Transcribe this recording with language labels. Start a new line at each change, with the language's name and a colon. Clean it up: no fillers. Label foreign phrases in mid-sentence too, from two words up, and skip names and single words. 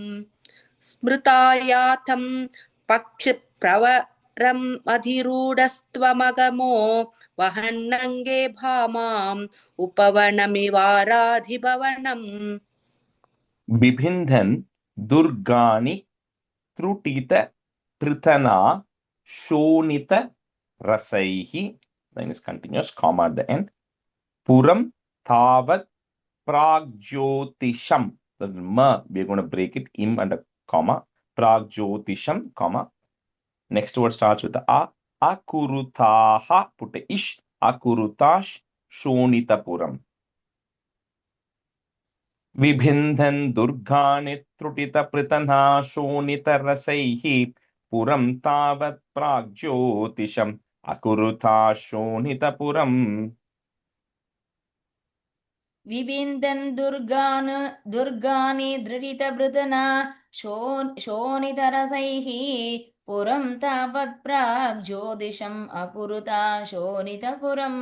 Sanskrit: स्मृतायातं पक्षिप्रवरम् अधिरूढस्त्वमगमो वहन्नङ्गे भामाम् उपवनमिवाराधिपवनम्. बिभिन्दन् दुर्गाणि त्रुटित पृतना शोणित रसैः.
English: Then is continuous, comma at the end.
Sanskrit: पुरं तावत् प्राग्ज्योतिषम्.
English: The ma, we are going to break it, im and a comma.
Sanskrit: Pragjotisham, comma.
English: Next word starts with the a. Akurutaha, put a ish.
Sanskrit: अकुरुथाः शोणितपुरम्. विभिन्दन् दुर्गाणि त्रुटित पृतना शोणित रसैः पुरं तावत् प्राग्ज्योतिषम् अकुरुत शोणितपुरम्. विविन्दन् दुर्गानि दृढितभृतना शोणितरसैः पुरं तावत् प्राग् ज्योतिषम् अकुरुता शोणितपुरम्.